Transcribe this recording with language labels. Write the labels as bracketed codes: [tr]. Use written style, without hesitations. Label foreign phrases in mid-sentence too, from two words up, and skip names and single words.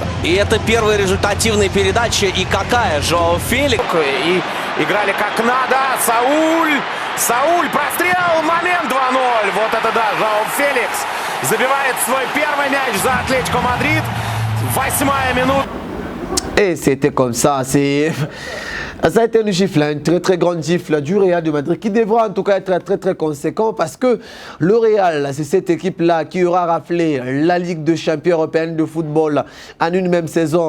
[ru] И это первая результативная передача. И какая? Жоао Феликс. И играли как надо. Сауль, прострел, момент 2-0. Вот это да, Жоао Феликс забивает свой первый мяч за Атлетико Мадрид. 8-я минута. [fr] Et c'était comme ça, ça a été une gifle, une très très grande gifle du Real de Madrid qui devra en tout cas être très très conséquent parce que le Real, c'est cette équipe-là qui aura raflé la Ligue des champions européenne de football en une même saison.